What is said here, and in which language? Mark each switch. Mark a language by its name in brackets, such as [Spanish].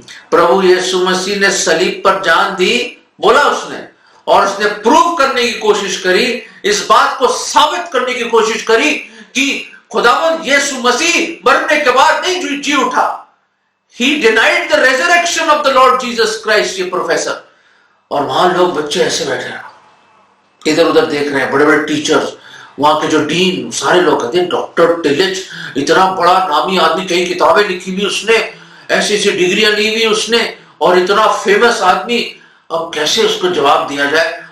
[Hindi] प्रभु यीशु मसीह ने सलीब पर जान दी, बोला उसने, और उसने प्रूव करने की कोशिश करी, इस बात को साबित करने की कोशिश करी कि खुदावंद यीशु मसीह मरने के बाद नहीं जी उठा। [English] He denied the resurrection of the Lord Jesus Christ, [Hindi] ये प्रोफेसर। और वहां लोग, बच्चे ऐसे बैठे हैं, इधर उधर देख रहे हैं, बड़े बड़े टीचर्स, वहां के जो डीन, सारे लोग कहते हैं डॉक्टर टिलिच इतना बड़ा नामी आदमी, कई किताबें लिखी हुई उसने, ऐसी ऐसी डिग्रियां ली हुई उसने, और इतना फेमस आदमी, अब कैसे उसको जवाब दिया जाए।